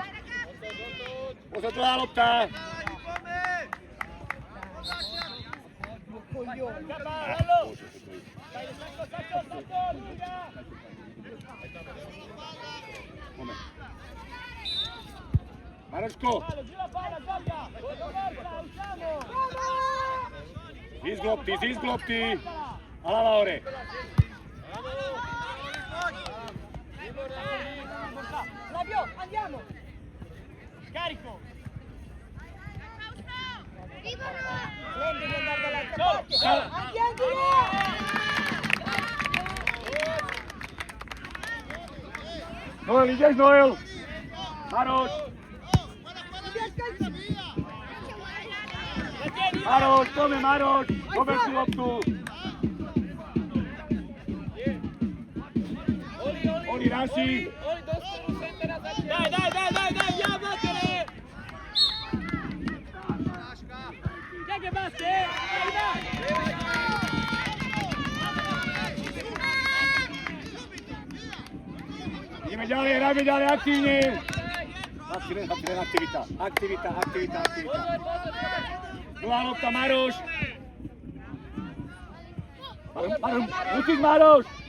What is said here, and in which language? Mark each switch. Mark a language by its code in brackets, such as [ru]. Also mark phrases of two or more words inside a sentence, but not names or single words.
[sk] Pozor, dlhá lopta. Maroško. Získ lopty. A hlava hore. [it] Flavio, andiamo! Carico! Prendi di andare dall'altra parte! Andiamo! [sk] Noel, ideš Noel! Maroš! Maroš, poďme Maroš! Pober si loptu! Oli, Raši! [it] Dai, chiamatele! Dai che basta, dai! [sk] Ideme ďalej, aktívne! Aktivita. Druhá lopta, Maroš! Musíš, Maroš!